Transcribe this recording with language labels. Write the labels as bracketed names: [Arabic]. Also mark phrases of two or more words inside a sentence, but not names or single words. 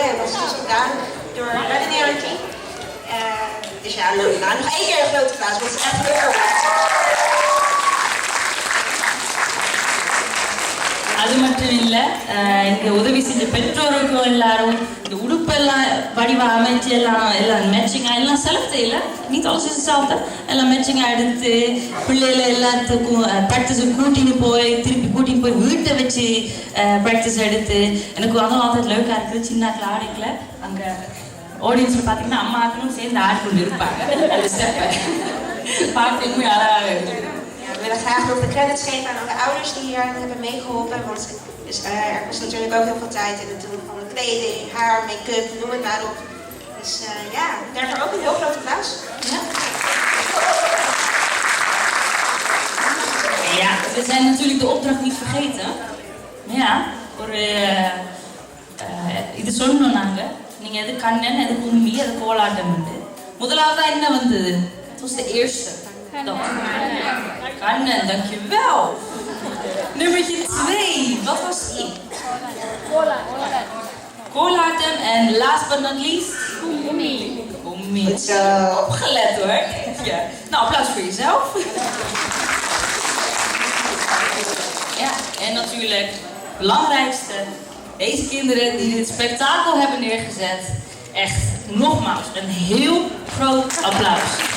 [Dutch] En dat is dus gedaan door Redden Hierarchy. Dus ja, nog 1 keer een grote applaus, want het is echt heel erg. [Tamil] அது மட்டும் இல்லை, எனக்கு உதவி செஞ்ச பெற்றோருக்கும் எல்லாரும் இந்த உடுப்பெல்லாம் வடிவாக அமைச்சு எல்லாம் மேட்சிங்காக எல்லாம் செலக்ட் செய்யல, நீ தொலைச்சி சாப்பிட்ட எல்லாம் மேட்சிங்காக எடுத்து பிள்ளைகளை எல்லாத்துக்கும் ப்ராக்டிஸுக்கு திருப்பி கூட்டின்னு போய் வீட்டை வச்சு ப்ராக்டிஸ் எடுத்து எனக்கு அதுவும் லவ்க்காக இருக்குது. சின்னாக்கில் ஆடைக்கில் அங்கே ஆடியன்ஸில் பார்த்தீங்கன்னா அம்மாக்களும் சேர்ந்து ஆடிக்கொண்டு இருப்பாங்க. அந்த ஸ்டெப்பை பார்க்கவே அழகாக இருக்குது. [Dutch] We willen graag nog de credits geven aan alle ouders die hier hebben meegeholpen. Want dus, er was natuurlijk ook heel veel tijd in het doen van kleding, haar, make-up, noem het maar op. Dus ja, daarvoor ook een heel groot applaus. Ja. Ja, we zijn natuurlijk de opdracht niet vergeten. Ja, voor [Tamil] இது சொன்னோம் நாங்கள். நீங்கள் எது கண்ணன், எது கும்மி, எது கோலாட்டம். முதலாவதாக என்ன வந்தது? [Dutch] Het was de eerste. Kannen, dankjewel. Nummertje 2, wat was die? [English] Koolatem en last but not least? [Dutch] Kommie. Opgelet hoor. Ja. Nou, applaus voor jezelf. Ja, en natuurlijk het belangrijkste. Deze kinderen die dit spektakel hebben neergezet. Echt, nogmaals, een heel groot applaus.